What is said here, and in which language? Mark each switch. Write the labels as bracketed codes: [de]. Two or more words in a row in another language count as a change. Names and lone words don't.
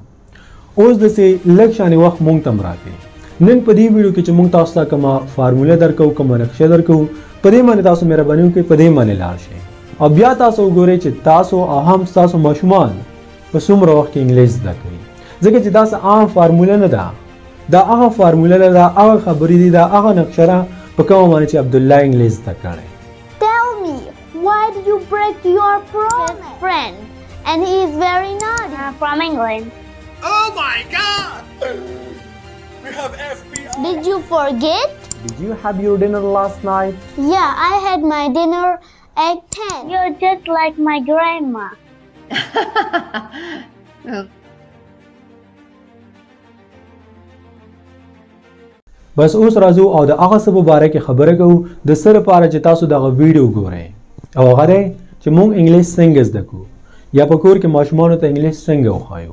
[ps] اوس داسې لږ شانې وخت موږ ته هم راکړئ. نن په دې ویډیو کې چې موږ تاسو ته کومه فارموله درکوو کومه نقشه درکوو په دې باندې تاسو مهرباني وکړئ په دې باندې لاړ شئ او بیا تاسو وګورئ چې تاسو او هم ستاسو ماشومان په څومره وخت کې انګلیش زده کوي ځکه چې دا څه عام فارموله نه ده دا هغه فارموله ده دا هغه خبرې دي دا هغه نقشه ده په کومه باندې چې عبدالله انګلیش زده کړی. [en] Tell me, why did you break your promise? His friend, and he is very naughty. From England. Oh my God! We have FBI. Did you forget? Did you have your dinner last night? Yeah, I had my dinner at 10. You're just like my grandma. [ps] بس اوس راځو او د هغه څه په باره کې خبره کوو د څه لپاره چې تاسو دغه ویډیو ګورئ او هغه دی چې موږ انګلیش څنګه زده کړو یا په کور کې ماشومانو ته انګلیش څنګه وښایو.